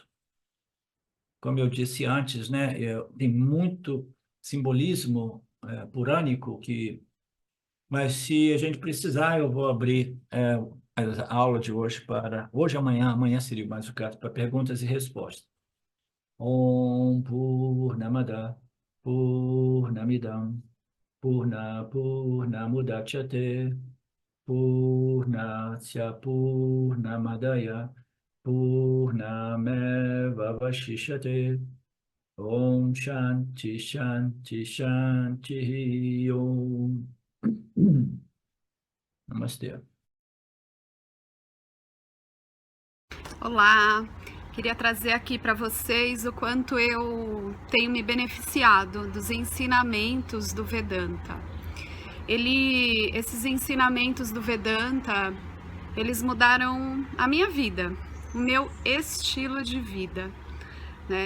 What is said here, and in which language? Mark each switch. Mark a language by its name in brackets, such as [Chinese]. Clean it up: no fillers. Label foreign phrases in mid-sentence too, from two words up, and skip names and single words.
[Portuguese] Como eu disse antes, né, tem muito simbolismo purânico mas se a gente precisar, eu vou abrir a aula de hoje para hoje e amanhã. Amanhã seria mais o caso para perguntas e respostas. [Sanskrit] ॐ पूर्णमदः पूर्णमिदं पूर्णात्पूर्णमुदच्यते पूर्णस्य पूर्णमादाय पूर्णमेवावशिष्यते ॐ शान्तिः शान्तिः शान्तिः ॐ. [Portuguese] Namastê. Olá, queria trazer aqui para vocês o quanto eu tenho me beneficiado dos ensinamentos do Vedanta. Esses ensinamentos do Vedanta, eles mudaram a minha vida, o meu estilo de vida, né?